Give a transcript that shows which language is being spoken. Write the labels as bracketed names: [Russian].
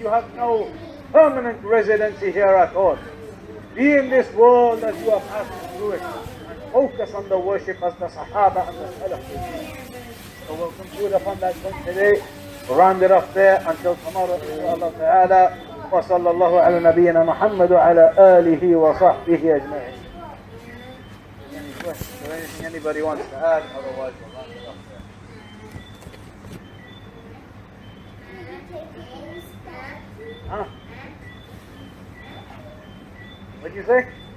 [English] You have no permanent residency here at all. Be in this world as you are passing through it. And focus on the worship as the Sahaba and the Salaf did. So we'll conclude upon that point today. We'll round it off there until tomorrow, inshaAllah ta'ala. [Arabic] وصلى الله على نبينا محمد وعلى آله وصحبه أجمعين. [English] Any questions or anything anybody wants to add? Otherwise we'll round it off there. Huh? What do you say?